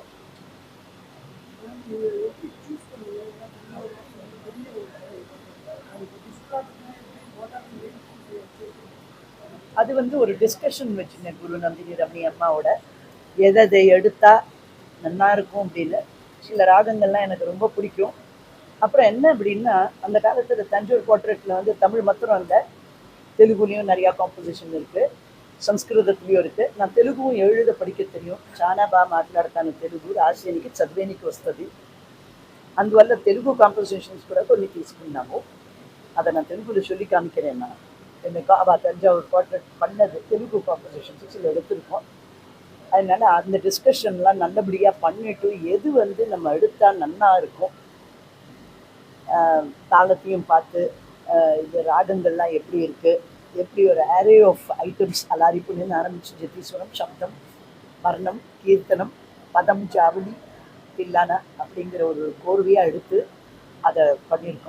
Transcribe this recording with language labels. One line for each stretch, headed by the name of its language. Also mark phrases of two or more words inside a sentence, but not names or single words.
Tamil: அது வந்து ஒரு டிஸ்கஷன் வச்சுருந்தேன் குரு நந்தினி ரமணி அம்மாவோட, எதை எடுத்தா நல்லா இருக்கும் அப்படின்னு. சில ராகங்கள்லாம் எனக்கு ரொம்ப பிடிக்கும். அப்புறம் என்ன அப்படின்னா, அந்த காலத்தில் தஞ்சூர் போர்ட்ரேட்டில் வந்து தமிழ் மாத்திரம் இல்லை, தெலுங்குலேயும் நிறையா காம்போசிஷன் இருக்குது, சம்ஸ்கிருதத்துலேயும் இருக்குது. நான் தெலுங்கும் எழுத படிக்க தெரியும்.
Telugu: చాలా బాగా మాట్లాడతాను తెలుగు, రాసేనికి చదివేనికి వస్తుంది. అందువల్ల తెలుగు కాంపోజిషన్స్ కూడా కొన్ని తీసుకున్నాము.
Tamil: அதை நான் தெலுங்குல சொல்லி காமிக்கிறேன். நான் எனக்கு தஞ்சாவூர் போர்ட்ரேட் பண்ணது தெலுங்கு காம்போசிஷன்ஸ் சில எடுத்திருக்கோம். அதனால அந்த டிஸ்கஷன்லாம் நல்லபடியாக பண்ணிட்டு எது வந்து நம்ம எடுத்தால் நல்லா இருக்கும், தாளத்தையும் பார்த்து இது ராகங்கள்லாம் எப்படி இருக்குது, எப்படி ஒரு
English: array of items
Tamil: அலாரிப்புன்னு ஆரம்பிச்சு ஜெத்தீஸ்வரம், சப்தம், வர்ணம், கீர்த்தனம், பதம், ஜாவலி, தில்லானா அப்படிங்கிற ஒரு கோர்வையாக எடுத்து அதை பண்ணியிருக்கோம்.